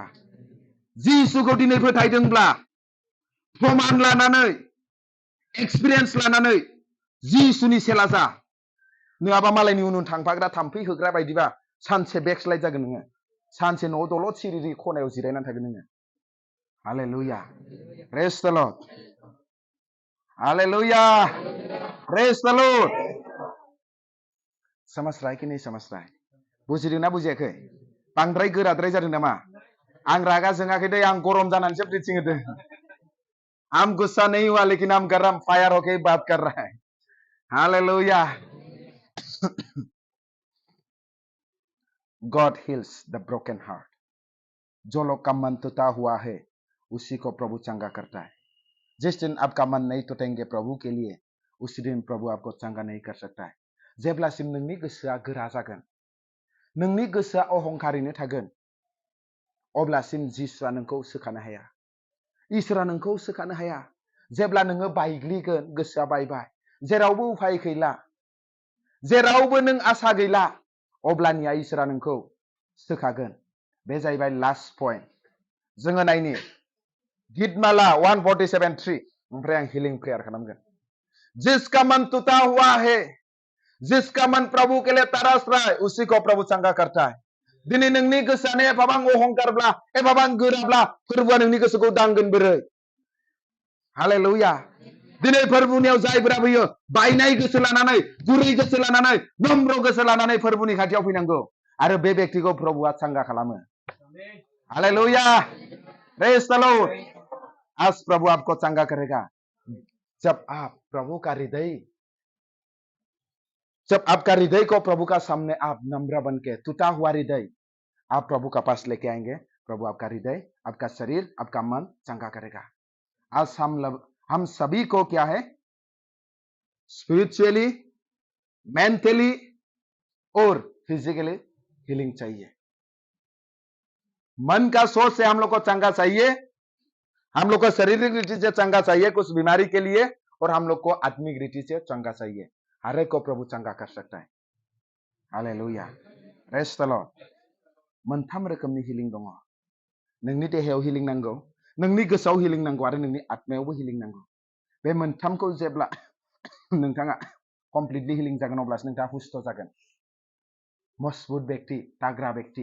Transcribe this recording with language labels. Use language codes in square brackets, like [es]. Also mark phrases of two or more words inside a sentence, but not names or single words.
[brx] जिसुखौ दिनै फोथायदोंब्ला, प्रमाण लानानै, एक्सपिरियेन्स लानानै जिसुनि चेला जा। नङाबा मालायनि उन उन थांफाग्रा थाम्फै होग्रा बायदिबा सानसे बेकस्लाइड जागोन नोङो, सानसे न'आव दलद सिरिरि खनायाव जिरायनानै थागोन नोङो। [en] Hallelujah. Praise the Lord. Hallelujah. Praise the Lord. [hi] समझ रहा है कि नहीं समझ रहा है? [brx] बुजिदों ना बुजियाखै? बांद्राय गोराद्राय जादों नामा? आं रागा जोङाखै दे, आं गरम जानानैसो प्रिचिं होदों। [hi] हम गुस्सा नहीं हुआ, लेकिन हम गरम फायर होके बात कर रहा है। [en] हालेलुया। God heals the broken heart. [hi] जो लोग का मन टूटा हुआ है उसी को प्रभु चंगा करता है। जिस दिन आपका मन नहीं टूटेंगे प्रभु के लिए, उसी दिन प्रभु आपको चंगा नहीं कर सकता है। [brx] जेब्लासिम नोंनि गोसोआ गोरा जागोन, नोंनि गोसोआ अहंकारिनो थागोन, अब्लासिम जिसुआ नोंखौ सोखानो हाया, इसोरा नोंखौ सोखानो हाया। जेब्ला नोङो बायग्लिगोन, गोसोआ बायबाय, जेरावबो उफाय गैला, जेरावबो नों आसा गैला, अब्लानिया इसोरा नोंखौ सोखागोन। बे जाहैबाय [en] last point. [brx] जोङो नायनि गीतमाला 147:3 ओमफ्राय आं हिलिं प्रेयार खालामगोन। [hi] जिसका मन टूटा हुआ है, जिसका मन प्रभु के लिए तरस रहा है, उसी को प्रभु चंगा करता है। [brx] दिनै नोंनि गोसोआनो एफाबां अहंकारब्ला, एफाबां गोराब्ला, फोरबोआ नोंनि गोसोखौ दांगोन बोरै? हालेलुया। दिनै फोरबुनियाव जायफोरा फैयो, बायनाय गोसो लानानै, गुरै गोसो लानानै, नम्र गोसो लानानै फोरबुनि खाथियाव फैनांगौ आरो बे व्यक्तिखौ प्रभुआ चंगा खालामो। [en] Hallelujah. Praise the Lord. [hi] आज प्रभु आपको चंगा करेगा जब आप प्रभु का हृदय, जब आपका हृदय को प्रभु का सामने आप नम्र बन के, टूटा हुआ हृदय आप प्रभु का पास लेके आएंगे, प्रभु आपका हृदय, आपका शरीर, आपका मन चंगा करेगा। आज हम सभी को क्या है, [en] spiritually, mentally [hi] और [en] physically healing [hi] चाहिए। मन का सोच से हम लोग को चंगा चाहिए, हम लोग को शारीरिक रीति से चंगा चाहिए कुछ बीमारी के लिए, और हम लोग को आत्मिक रीति से चंगा चाहिए। हर एक को प्रभु चंगा कर सकता है। [en] Hallelujah. Praise the Lord. [brx] मोनथाम रोखोमनि हिलिं दङ। नोंनि देहायाव हिलिं नांगौ, नोंनि गोसोआव हिलिं नांगौ आरो नोंनि आत्मायावबो हिलिं नांगौ। बे मोनथामखौ जेब्ला नोंथाङा [en] completely healing [brx] जागोन अब्लासो नोंथाङा हुस्थ जागोन, मजबुत व्यक्ति, थाग्रा व्यक्ति।